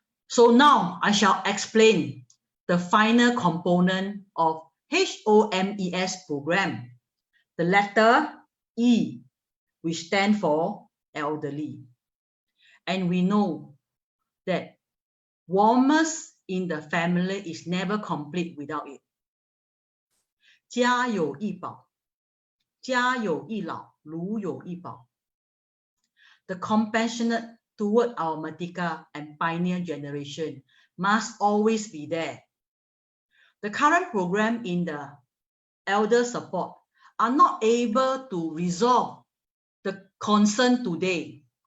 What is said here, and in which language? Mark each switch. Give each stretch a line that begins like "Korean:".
English: So now I shall explain the final component of HOMES program, the letter E, which stands for elderly. And we know that warmth in the family is never complete without it.
Chinese: 家有一宝，家有一老，如有一宝。
English: The compassionate toward our Merdeka and pioneer generation must always be there. The current program in the elder support are not able to resolve the concern today.